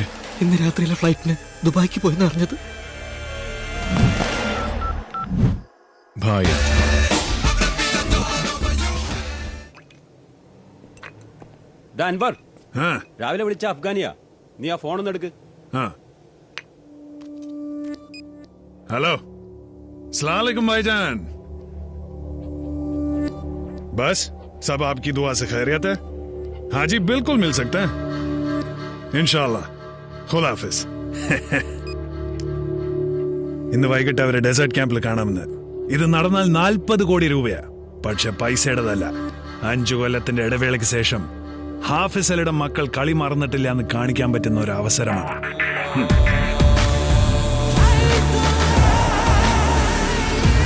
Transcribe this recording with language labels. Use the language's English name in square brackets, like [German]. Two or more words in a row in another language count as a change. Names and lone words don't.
[Malayalam] ഇന്ന് രാത്രിയിലെ ഫ്ലൈറ്റിന് ദുബായിക്ക് പോയെന്ന് അറിഞ്ഞത്. ഭായ്, അൻവർ, രാവിലെ വിളിച്ച അഫ്ഗാനിയാ. നീ ആ ഫോണൊന്നും എടുക്ക്. [Hindi] हेलो, [Arabic] السلام عليكم [Hindi] भाईजान. बस सब आपकी दुआ से खैरियत है? हाँ जी, बिल्कुल मिल सकते हैं इंशाल्लाह. खुदा हाफिज. [Malayalam] ഇന്ന് വൈകിട്ട് അവരെ ഡെസേർട്ട് ക്യാമ്പിൽ കാണാമെന്ന്. ഇത് നടന്നാൽ 40 കോടി രൂപയാ. പക്ഷെ പൈസയുടേതല്ല. 5 കൊല്ലത്തിന്റെ ഇടവേളയ്ക്ക് ശേഷം ഹാഫിസ് അലിയുടെ മക്കൾ കളി മറന്നിട്ടില്ല എന്ന് കാണിക്കാൻ പറ്റുന്ന ഒരു അവസരമാണ്.